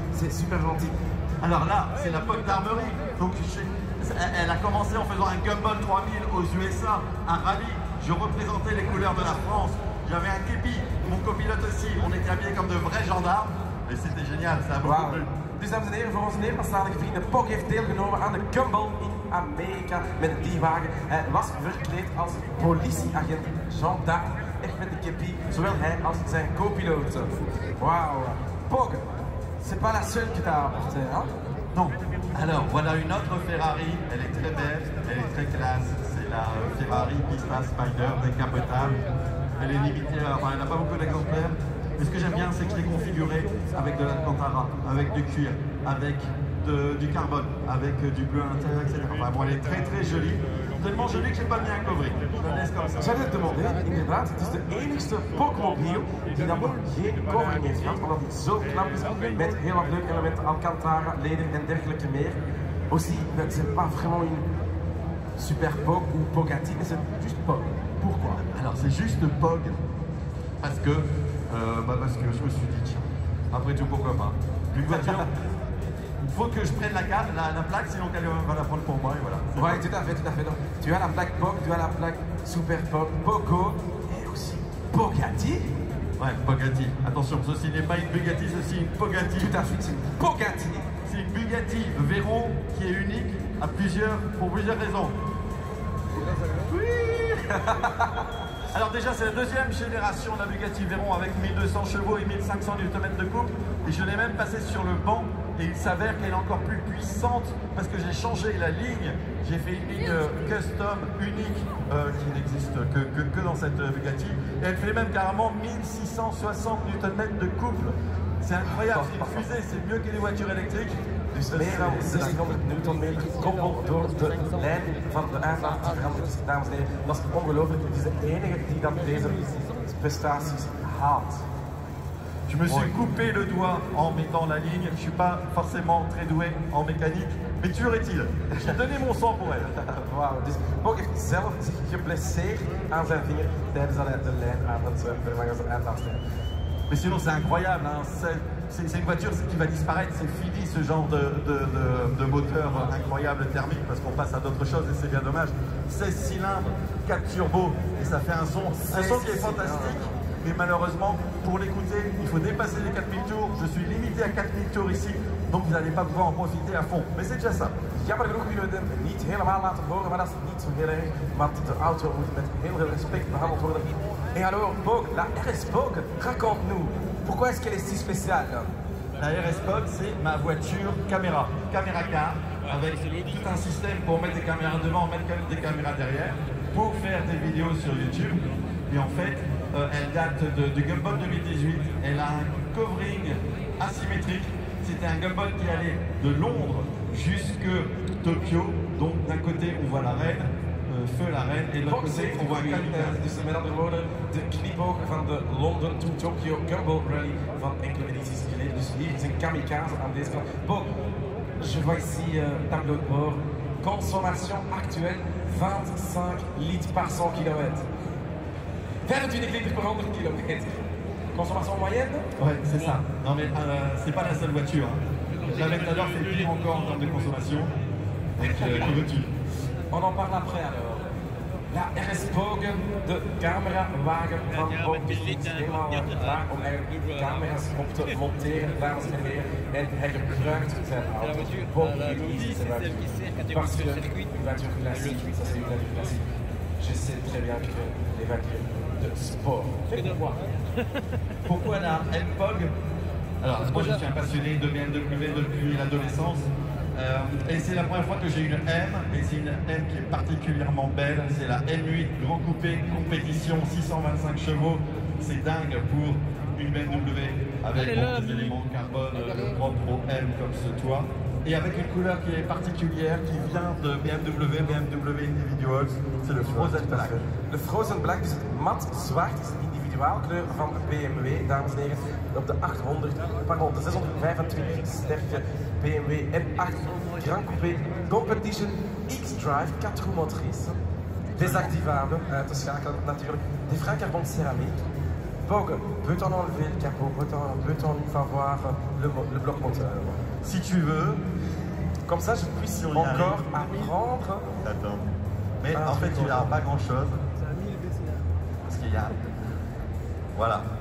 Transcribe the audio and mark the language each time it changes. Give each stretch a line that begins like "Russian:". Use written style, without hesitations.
French: C'est super gentil. Alors là, c'est la Pog d'Armerie. Donc, elle a commencé en faisant un Gumball 3000 aux USA, un rallye. Je représentais les couleurs de la France. J'avais un képi, mon copilote aussi. On était habillés comme de vrais gendarmes. Et c'était génial, ça a beaucoup plu.
Dutch: Dus dames en heren, voor onze Nederlandstalige vrienden, Pog heeft deelgenomen aan de Gumball in Amerika met die wagen. Hij was verkleed als politieagent gendarme, echt met de képi, zowel hij als zijn copilote. Wauw.
French: Pog, c'est pas la seule que t'as apportée, hein? Non. Alors, voilà une autre Ferrari. Elle est très belle, elle est très classe. C'est la Ferrari Pista Spider décapotable. Elle est limitée, enfin, elle n'a pas beaucoup d'exemplaires. Mais ce que j'aime bien, c'est que je l'ai configurée avec de l'Alcantara, avec du cuir, avec du carbone, avec du bleu à l'intérieur, etc. Enfin, bon, elle est très très jolie. Tellement jolie que j'ai pas mis un covering. Je la laisse comme ça.
Dutch: Zou je het demanderen? Inderdaad, het is de enigste Pogmobiel die dan nog geen covering heeft gehad, omdat hij zo knap is met heel wat leuke elementen, Alcantara, leder en dergelijke meer.
French: Aussi, c'est pas vraiment une Super Pog ou Pogatti, mais c'est juste Pog. Pourquoi? Alors c'est juste Pog, parce que je me suis dit, tiens, après tout, pourquoi pas. Une voiture, il faut que je prenne la carte, la plaque, sinon quelqu'un va la prendre pour moi, et voilà. Oui, tout à fait, tout à fait. Donc, tu as la plaque Pog, tu as la plaque Super Pog, Pogo, et aussi Pogatti. Ouais, Pogatti. Attention, ceci n'est pas une Bugatti, ceci est une Pogatti. Tout à fait, c'est une Pogatti. C'est une Bugatti Veyron qui est unique pour plusieurs raisons. Oui. Alors déjà, c'est la deuxième génération de la Bugatti Veyron avec 1200 chevaux et 1500 Nm de couple. Et je l'ai même passé sur le banc et il s'avère qu'elle est encore plus puissante parce que j'ai changé la ligne. J'ai fait une ligne custom unique qui n'existe que dans cette Bugatti. Et elle fait même carrément 1660 Nm de couple. C'est incroyable, c'est une fusée, c'est mieux que les voitures électriques.
Dutch: Dus meer dan 1600 Nm gekoppeld door de lijn van de uitlaat die veranderd is, dames en heren. Dat is ongelooflijk. Het is de enige die dan deze prestaties haalt.
French: Je me suis coupé le doigt en mettant la ligne. Je ne suis pas forcément très doué en mécanique, mais toujours est-il, j'ai donné mon sang pour elle.
Dutch: Wauw, dus Pog heeft zelf zich geblesseerd aan zijn vinger tijdens dat hij de lijn aan het vervangen zijn uitlaatslijn.
French: Mais sinon c'est incroyable, hein. C'est une voiture qui va disparaître, c'est fini ce genre de moteur incroyable thermique parce qu'on passe à d'autres choses et c'est bien dommage. 16 cylindres, 4 turbos et ça fait un son qui est fantastique. Mais malheureusement, pour l'écouter, il faut dépasser les 4000 tours. Je suis limité à 4000 tours ici, donc vous n'allez pas pouvoir en profiter à fond. Mais c'est déjà ça.
Dutch: Jammer genoeg kunnen we het niet helemaal laten horen, maar dat is niet zo heel erg, want de auto moet met heel veel respect behandeld worden.
French: Et alors, Pog, la RS Pog, raconte-nous, pourquoi est-ce qu'elle est si spéciale? La RS Pog, c'est ma voiture caméra car, avec tout un système pour mettre des caméras devant, mettre des caméras derrière, pour faire des vidéos sur YouTube. Et en fait, elle date du Gumball 2018. Elle a un covering asymétrique. C'était un Gumball qui allait de Londres jusque Tokyo. Donc d'un côté, on voit la reine, feu la reine, et de l'autre côté, on voit un kamikaze.
Dutch: Dus met andere woorden, de knipoog van de London to Tokyo Gumball Rally van enkele edities geleden. Dus hier is een kamikaze aan deze kant.
French: Bon, je vois ici tableau de bord. Consommation actuelle 25 litres par 100 km. 25 litres par 100 km. Consommation moyenne? Ouais, c'est ça. Non mais c'est pas la seule voiture. Hein. J'avais tout à l'heure fait pire encore en termes de consommation. Donc que veux-tu? On en parle après alors.
Dutch: La RS Pog, de camerawagen van Pog, is helemaal klaar om eigenlijk camera's op te monteren, dames en heren. En hij gebruikt zijn auto. Pog
French: utilise
Dutch: zijn
French: voiture. Parce que une voiture classique, ça c'est une voiture classique. Je sais très bien que les voitures de sport. Pourquoi la M-Pog? Alors, moi je suis un passionné de BMW depuis l'adolescence. Et c'est la première fois que j'ai une M, et c'est une M qui est particulièrement belle. C'est la M8 Grand Coupé Compétition 625 chevaux. C'est dingue pour une BMW avec des éléments carbone propres au M comme ce toit. Et avec une couleur qui est particulière, qui vient de BMW Individuals, c'est le Frozen Black.
Dutch: Le Frozen Black, dus het mat zwart, is de individuaalkleur van BMW, dames en heren. Op de 625 sterke BMW M8 Grand Coupé Competition X-Drive
French: 4 roues motrices. Désactivable,
Dutch: te schakelen natuurlijk.
French: Des freins carbone céramique. Pog, peut-on enlever le capot? Peut-on une fois voir le bloc moteur? Si tu veux, comme ça je puisse encore apprendre. Attends. Mais en fait, il n'y a pas grand-chose. Parce qu'il y a... Voilà.